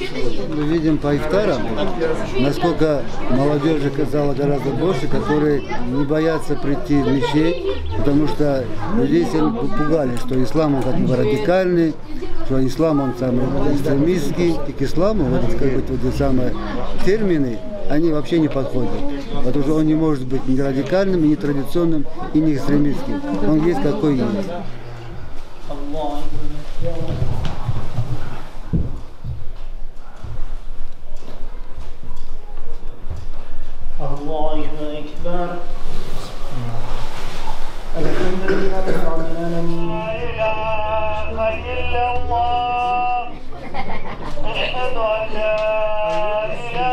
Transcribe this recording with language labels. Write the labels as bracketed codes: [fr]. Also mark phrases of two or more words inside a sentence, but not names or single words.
[ru] Мы видим по ифтарам, насколько молодежи стало гораздо больше, которые не боятся прийти в мечеть, потому что людей всем пугали, что ислам он как бы радикальный, что ислам он самый экстремистский, и к исламу вот эти самые термины, они вообще не подходят. Потому что он не может быть ни радикальным, ни традиционным, и не экстремистским. Он есть какой есть. [ar] الله أكبر الحمد لله رب العالمين لا إله إلا الله أشهد أن لا